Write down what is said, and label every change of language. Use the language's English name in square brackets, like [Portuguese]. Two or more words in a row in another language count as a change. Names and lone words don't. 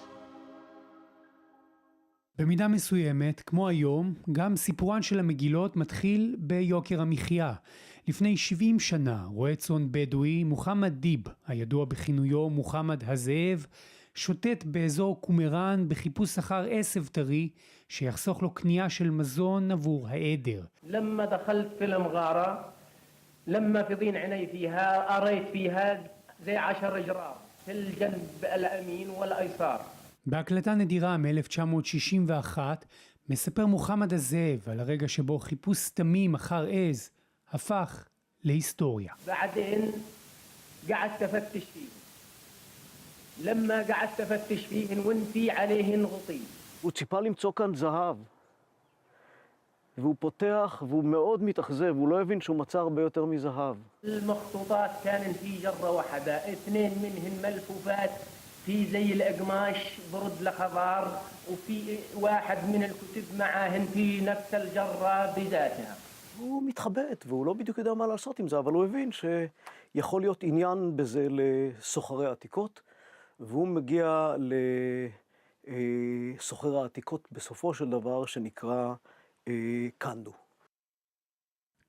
[Hebrew] במידה מסוימת, כמו היום, גם סיפורן של המגילות מתחיל ביוקר המחיה. לפני 70 שנה, רועה צאן בדואי, מוחמד דיב, הידוע בכינויו מוחמד הזאב, שוטט באזור קומראן בחיפוש אחר עשב טרי, שיחסוך לו קנייה של מזון עבור העדר. [Arabic] لما دخلت في المغارة لما في ضين عيني فيها أريت فيها زي 10 جراب في الجنب الأمين والأيسار. [Hebrew] בהקלטה נדירה מ-1961 מספר מוחמד הזאב על הרגע שבו חיפוש סתמים אחר עז הפך להיסטוריה. [Arabic] بعدين قعدت أفتش فيه. لما قعدت أفتش فيه وإن في عليه غطي. [Hebrew] הוא ציפה למצוא כאן זהב. והוא פותח והוא מאוד מתאכזב, הוא לא הבין שהוא מצא הרבה יותר מזהב. [Arabic] المخطوطات كان في جرة واحدة، 2 منهن ملفوفات في زي القماش برد لخضار، وفي واحد من الكتب معاهن في نفس الجرة بذاتها. [Hebrew] הוא מתחבט והוא לא בדיוק יודע מה לעשות עם זה, אבל הוא הבין שיכול להיות עניין בזה לסוחרי העתיקות, והוא מגיע לסוחר העתיקות בסופו של דבר שנקרא קנדו.